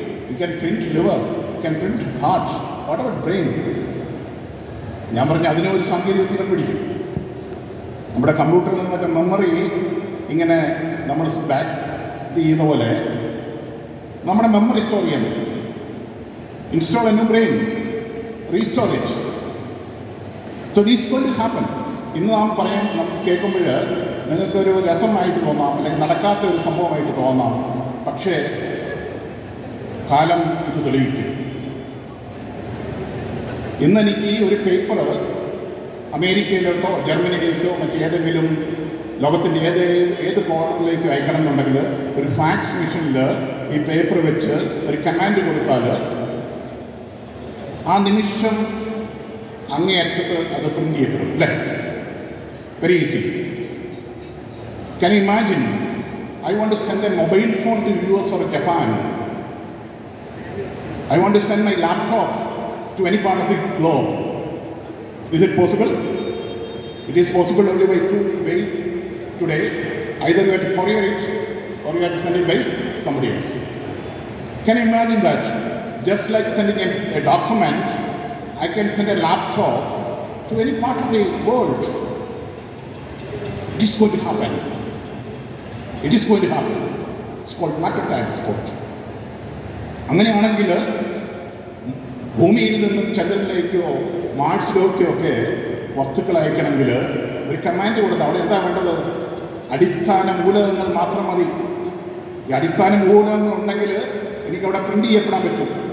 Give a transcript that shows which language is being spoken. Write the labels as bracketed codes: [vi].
[en] You can print liver, you can print heart. What about brain? [ml] ഞാൻ പറഞ്ഞ അതിനെ ഒരു സാങ്കേതിക വിദ്യ കണ്ടുപിടിക്കും. നമ്മുടെ കമ്പ്യൂട്ടറിൽ നിന്നൊക്കെ മെമ്മറി ഇങ്ങനെ നമ്മൾ ബാക്ക് ചെയ്യുന്ന പോലെ നമ്മുടെ മെമ്മറി സ്റ്റോർ ചെയ്യാൻ പറ്റും. [en] Install a new brain, restore it. So these going to happen. [ml] ഇന്ന് നാം പറയാൻ നമുക്ക് കേൾക്കുമ്പോൾ നിങ്ങൾക്കൊരു രസമായിട്ട് തോന്നാം, അല്ലെങ്കിൽ നടക്കാത്ത ഒരു സംഭവമായിട്ട് തോന്നാം. പക്ഷേ കാലം ഇത് തെളിയിക്കും. ഇന്നെനിക്ക് ഈ ഒരു പേപ്പർ അമേരിക്കയിലേക്കോ ജർമ്മനിയിലേക്കോ മറ്റേതെങ്കിലും ലോകത്തിൻ്റെ ഏത് കോർണറിലേക്ക് അയക്കണം എന്നുണ്ടെങ്കിൽ ഒരു ഫാക്സ് മെഷീനിൽ ഈ പേപ്പർ വെച്ച് ഒരു കമാൻഡ് കൊടുത്താൽ ആ നിമിഷം അങ്ങേയറ്റത്ത് അത് പ്രിൻ്റ് ചെയ്യപ്പെടും. അല്ലേ? [en] Very easy. Can you imagine? I want to send a mobile phone to US or Japan. I want to send my laptop to any part of the globe. Is it possible? It is possible only by two ways today. Either you have to courier it or you have to send it by somebody else. Can you imagine that? Just like sending a document, I can send a laptop to any part of the world. It is going to happen. It is going to happen. It's called matter transport. [ml] അങ്ങനെയാണെങ്കിൽ ഭൂമിയിൽ നിന്നും ചന്ദ്രനിലേക്കോ മാർസിലേക്കോ ഒക്കെ വസ്തുക്കൾ അയക്കണമെങ്കിൽ ഒരു command കൊടുത്താൽ അവിടെ എന്താ വേണ്ടത്? അടിസ്ഥാന മൂലകങ്ങൾ മാത്രം മതി. ഈ അടിസ്ഥാന മൂലകങ്ങൾ ഉണ്ടെങ്കിൽ എനിക്കവിടെ പ്രിൻ്റ് ചെയ്യപ്പെടാൻ പറ്റും.